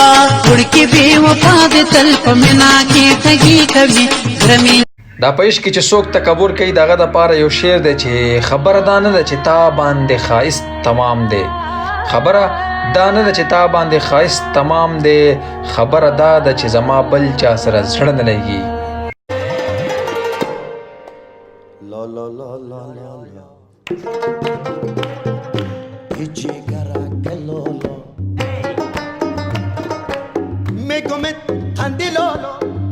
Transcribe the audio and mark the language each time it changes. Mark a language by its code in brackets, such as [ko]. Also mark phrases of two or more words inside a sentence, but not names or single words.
[ps] وړکې بې وفا دې تل په منا کې ټګي کوي ګرمې. دا په عشق کې چې څوک تکبر کوي د هغه دپاره یو شعر دی چې خبره دا نه ده چې تا باندې ښایست تمام دی، خبره دا نه ده چې تا باندې ښایست تمام دی، خبره دا ده چې زما بل چا سره زړه نه لګي. La la la la la la Ichigara que lolo Me comet andilolo